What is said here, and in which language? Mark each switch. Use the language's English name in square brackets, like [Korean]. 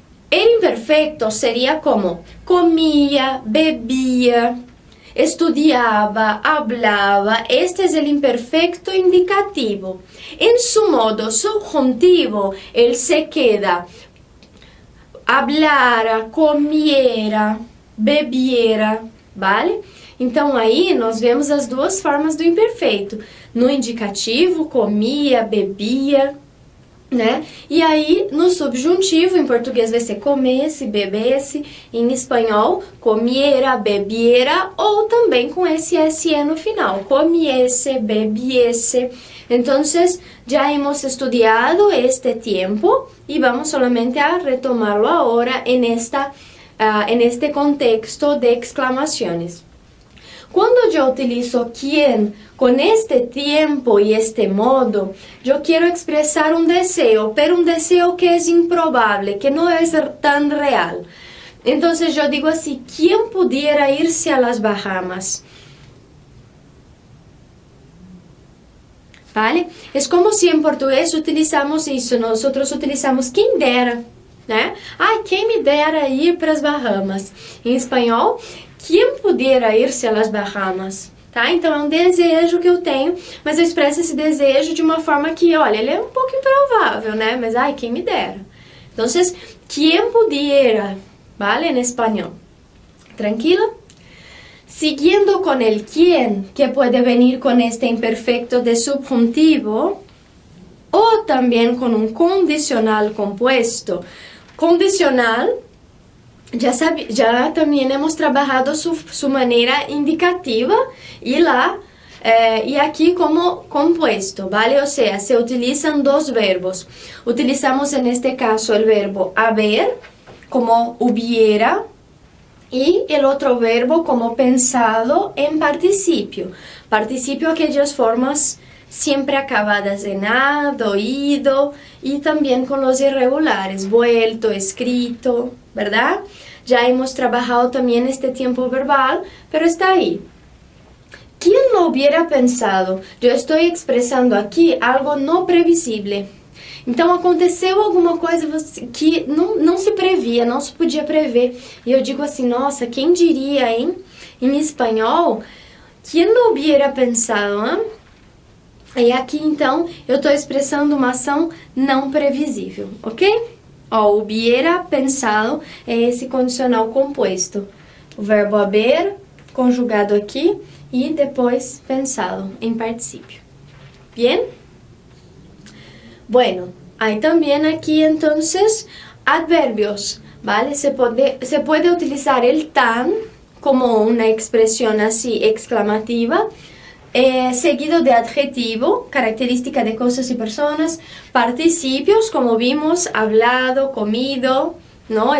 [Spanish] El imperfecto sería como comía, bebía, estudiaba, hablaba. Este es el imperfecto indicativo. En su modo subjuntivo, él se queda hablara, comiera, bebiera, ¿vale? [Portuguese] Então aí nós vemos as duas formas do imperfeito. No indicativo, comia, bebia, né? E aí no subjuntivo, em português vai ser comesse, bebesse, em espanhol comiera, bebiera, ou também com esse SE no final, comiese, bebiese. [Spanish] Entonces ya hemos estudiado este tiempo y vamos solamente a retomarlo ahora en este contexto de exclamaciones. Cuando yo utilizo quién con este tiempo y este modo, yo quiero expresar un deseo, pero un deseo que es improbable, que no es tan real. Entonces yo digo así, ¿quién pudiera irse a las Bahamas? ¿Vale? Es como si en portugués utilizamos eso, nosotros utilizamos [Portuguese] quem dera, né? Ah, quem me dera ir para as Bahamas. Em espanhol, [Spanish] quem pudiera irse a las Bahamas, [Portuguese] tá? Então é um desejo que eu tenho, mas eu expresso esse desejo de uma forma que, olha, ele é um pouco improvável, né? Mas, ai, quem me dera. Então, [Spanish] quem pudiera, [Portuguese] ¿vale? [Spanish] En espanhol. ¿Tranquila? Siguiendo con el quién, que puede venir con este imperfecto de subjuntivo, o también con un condicional compuesto. Condicional, ya también hemos trabajado su manera indicativa y aquí como compuesto, ¿vale? O sea, se utilizan dos verbos. Utilizamos en este caso el verbo haber, como hubiera, y el otro verbo como pensado en participio. Participio, aquellas formas siempre acabadas en ado, ido, y también con los irregulares, vuelto, escrito, ¿verdad? Ya hemos trabajado también este tiempo verbal, pero está ahí. ¿Quién lo hubiera pensado? Yo estoy expresando aquí algo no previsible. [Portuguese] Então, aconteceu alguma coisa que não se previa, não se podia prever. E eu digo assim, nossa, quem diria, hein? Em espanhol, [Spanish] quem não hubiera pensado, [Portuguese] hein? E aqui, então, eu estou expressando uma ação não previsível, ok? Ó, [Spanish] hubiera pensado [Portuguese] é esse condicional composto. O verbo haber conjugado aqui e depois pensado em participio. [Spanish] Bien? Bueno, hay también aquí entonces adverbios, ¿vale? Se puede utilizar el tan como una expresión así exclamativa, seguido de adjetivo, característica de cosas y personas, participios, como vimos, hablado, comido, ¿no?